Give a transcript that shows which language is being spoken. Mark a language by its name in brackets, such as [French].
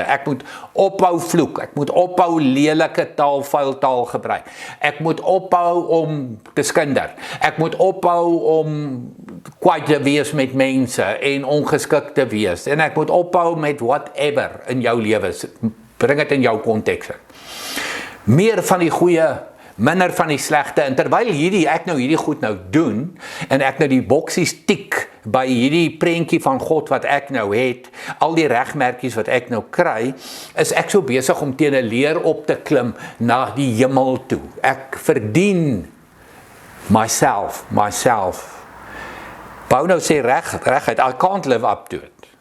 [Afrikaans] Ek moet ophou vloek, ek moet ophou lelike taal, vuil taal gebruik. Ek moet ophou om te skinder. Ek moet ophou om kwaad te wees met mense en ongeskik te wees. En ek moet ophou met whatever in jou lewe. Bring dit in jou konteks. Meer van die goeie, minder van die slegte, en terwyl ek nou hierdie goed nou doen, en ek nou die boksies tik by hierdie prentjie van God wat ek nou het, al die regmerkies wat ek nou kry, is ek so besig om teen 'n leer op te klim na die hemel toe. Ek verdien myself. Paul nou sê reguit, [English] I can't live up to it.